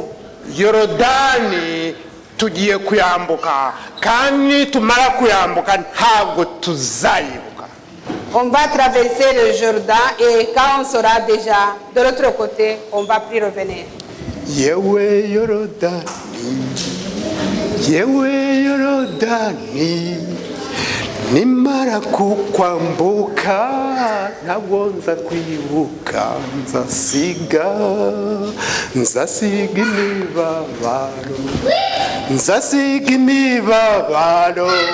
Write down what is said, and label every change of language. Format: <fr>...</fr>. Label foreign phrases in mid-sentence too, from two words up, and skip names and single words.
<rw>yorodani tugiye kuyambuka, kandi tumara kuyambuka ntabwo tuzayibuka.</rw> <fr>On va traverser le Jourdain et quand on sera déjà de l'autre côté, on ne va plus revenir.</fr> <rw>yewe yorodani, yewe yorodani, nimara kukwambuka ntabwo nza kwibuka, nzasiga imibabaro</rw>